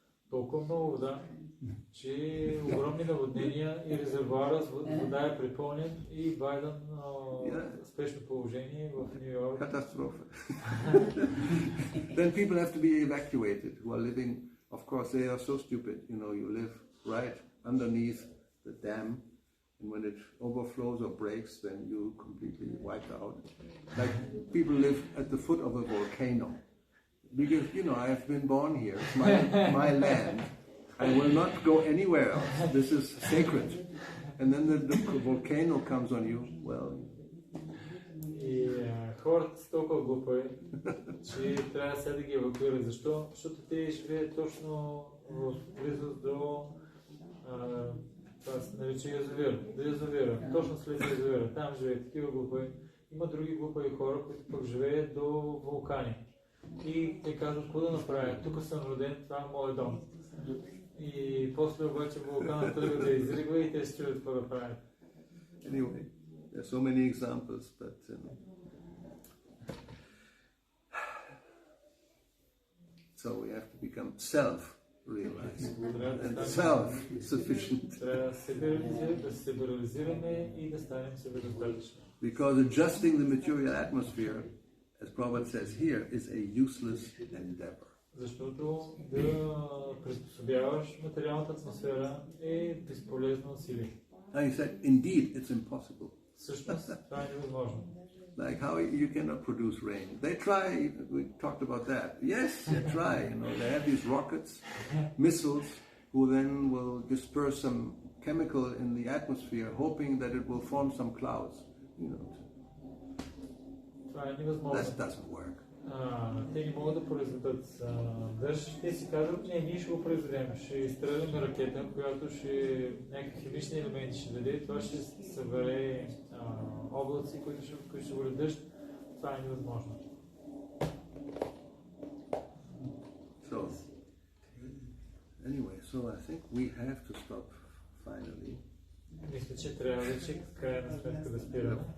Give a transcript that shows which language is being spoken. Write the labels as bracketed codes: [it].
[bg] Толкова много вода, че огромни наводнения и резервуара с вода е препълнен и Байден спешно положение в Нью Йорк. Катастрофа. [en] Then people have to be evacuated who are living, of course they are so stupid, you know, you live right underneath the dam, and when it overflows or breaks, then you completely wiped out. Like people live at the foot of a volcano. Because, you know, I have been born here, it's my land. I will not go anywhere else. This is sacred. And then the volcano comes on you, well... [bg] И хората са толкова глупави, че трябва сега да ги евакуират. Защо? Защото те живеят точно в близост до... това се нарича язовира. Точно след язовира. Там живеят такива глупави. Има други глупави хора, които пък живеят до вулкани. И те казват, какво да направя? Тук съм роден, това е моят дом. И после обаче вулканът тръгва да изригва и те се чуят какво да правят. [en] Anyway, there are so many examples, but so we have to become self-realized and self-sufficient. [bg] Трябва да се реализираме и да станем себедостатъчни. [en] Because adjusting the material atmosphere, as Prabhupada says here, is a useless endeavor. [bg] Защото да приспособяваш материалната атмосфера е безполезно усилие. [en] And he said, indeed, it's impossible. [bg] Всъщност, това е невъзможно. [en] Like how you cannot produce rain. They try, we talked about that. Yes, they try, you know, they have these rockets, missiles, who then will disperse some chemical in the atmosphere, hoping that it will form some clouds. You know, [bg] това е невъзможно. [en] that doesn't work. [bg] Те не могат да произведат дъжд. Те си казват, ние ще го произведем. Ще изстреляме ракета, която ще някакви химични елементи ще даде. Това ще събере облаци, които ще бъде дъжд. Това е невъзможно. [en] So, anyway, so I think we have to stop finally. [bg] Мисля, че трябва вече крайна сметка да спираме.